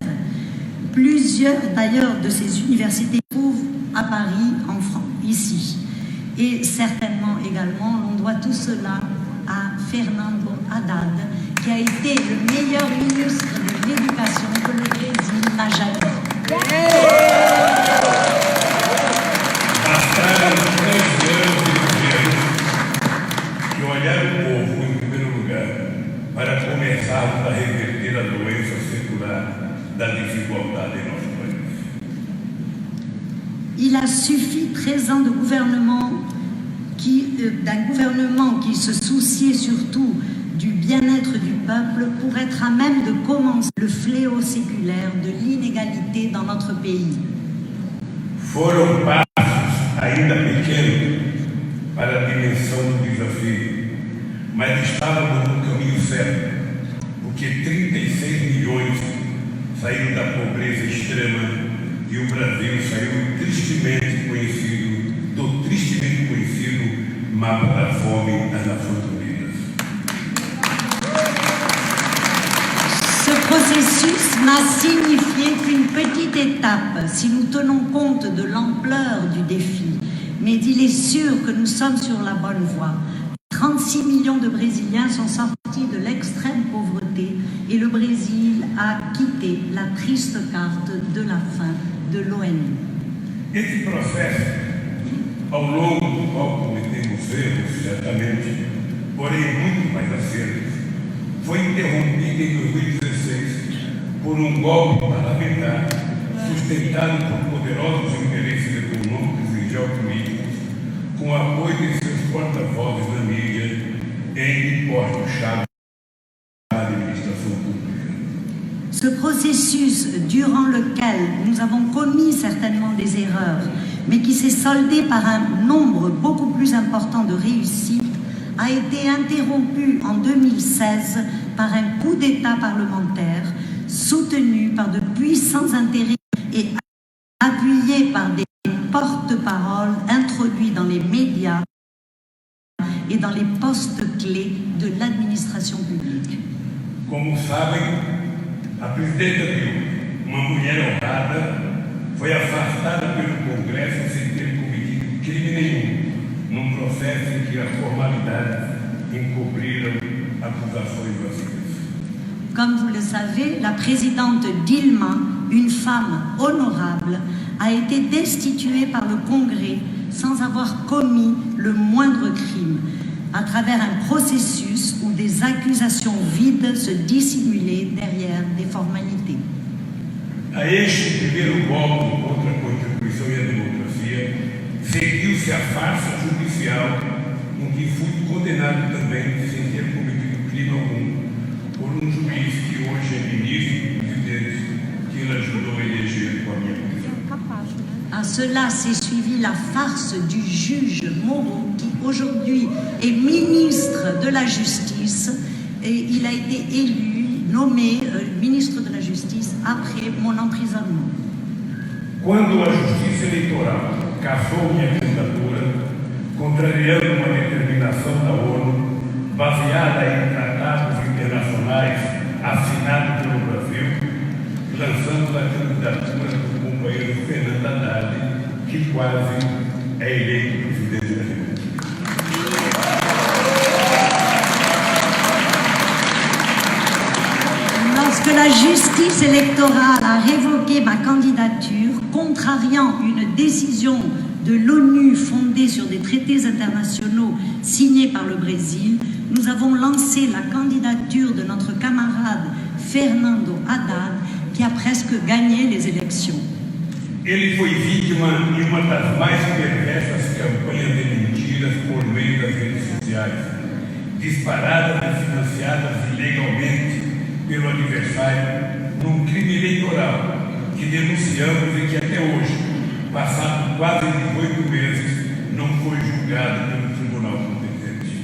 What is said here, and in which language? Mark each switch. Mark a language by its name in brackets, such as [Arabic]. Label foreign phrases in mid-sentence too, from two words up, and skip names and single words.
[French] Plusieurs d'ailleurs de ces universités se trouvent à Paris, en France, ici. Et certainement également, on doit tout cela à Fernando Haddad, qui a été le meilleur ministre de l'éducation que le Brésil n'a jamais eu. [Portuguese] Passaram 3 anos de governo que olharam o povo em primeiro lugar para começarmos a reverter a doença secular da desigualdade em nosso país. [French] Il a suffi 13 ans de gouvernement d'un gouvernement qui se souciait surtout du bien-être du peuple pour être à même de commencer le fléau séculaire de l'inégalité dans notre pays. [Portuguese] Foram passos ainda pequenos para a dimensão do desafio, mas estávamos no caminho certo, porque 36 milhões saíram da pobreza extrema e o Brasil saiu tristemente conhecido do tristemente conhecido mapa da fome das Nações Unidas. [French] Ce processus n'a signifié qu'une petite étape si nous tenons compte de l'ampleur du défi, mais il est sûr que nous sommes sur la bonne voie. 36 millions de Brésiliens sont sortis de l'extrême pauvreté et le Brésil a quitté la triste carte de la fin de l'ONU. [Portuguese] Esse processo, ao longo do qual cometemos erros, certamente, porém muito mais acertos, foi interrompido em 2016 por um golpe parlamentar sustentado por poderosos interesses econômicos e geopolíticos, com apoio de seus porta-vozes na mídia em portos-chave [French] Ce processus durant lequel nous avons commis certainement des erreurs, mais qui s'est soldé par un nombre beaucoup plus important de réussites, a été interrompu en 2016 par un coup d'État parlementaire soutenu par de puissants intérêts et appuyé par des porte-paroles introduits dans les médias et dans les postes clés de l'administration publique. [Portuguese] Como sabem, a presidenta Dilma, uma mulher honrada, foi afastada pelo Congresso sem ter cometido crime nenhum, num processo em que as formalidades encobriram acusações vacías. [French] Comme vous le savez, la présidente Dilma, une femme honorable, a été destituée par le Congrès sans avoir commis le moindre crime, à travers un processus où des accusations vides se dissimulaient derrière des formalités. [Portuguese] A este primeiro golpe contra a Constituição e a democracia, seguiu-se a farsa judicial em que fui condenado também sem ter cometido crime algum por um juiz que hoje é ministro e presidente que ele ajudou a eleger com a minha prisão. [French] À cela s'est suivi la farce du juge Moreau qui aujourd'hui est ministre de la Justice et il a été élu, nommé ministre de la Justice après mon emprisonnement. [Portuguese] Quando a Justiça Eleitoral cassou minha candidatura, contrariando uma determinação da ONU baseada em tratados internacionais assinados pelo Brasil, lançamos a candidatura do companheiro Fernando Haddad, que quase é eleito presidente da República. [French] Lorsque la justice électorale a révoqué ma candidature, contrariant une décision de l'ONU fondée sur des traités internationaux signés par le Brésil, nous avons lancé la candidature de notre camarade Fernando Haddad, qui a presque gagné les élections. [Portuguese] Ele foi vítima de uma das mais perversas campanhas de mentiras por meio das redes sociais, disparadas e financiadas ilegalmente pelo adversário num crime eleitoral que denunciamos e que até hoje, passado quase 18 meses, não foi julgado pelo Tribunal competente.